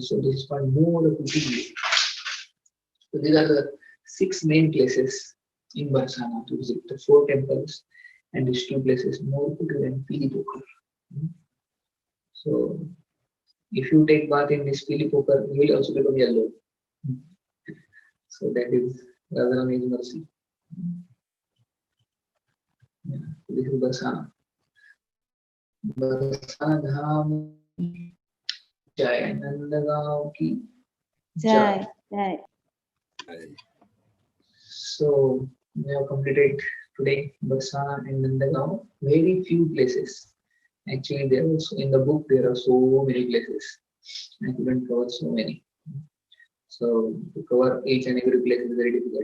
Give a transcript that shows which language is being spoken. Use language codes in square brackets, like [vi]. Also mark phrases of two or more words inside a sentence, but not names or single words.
[en] So this is called Moda Kuti. So these are the 6 main places in Barsana to visit, the 4 temples and these 2 places, Morpukur and Pilipokur. So if you take bath in this Pilipokur, you will also become yellow. So that is Radharani's mercy. Yeah, this is Barsana. [hi] Barsana Dham Jai Nandagaon ki Jai. Jai. Jai. [en] So we have completed today Barsana and Nandagaon. Very few places. Actually, there was in the book there are so many places. I couldn't cover so many. So to cover each and every place is very difficult.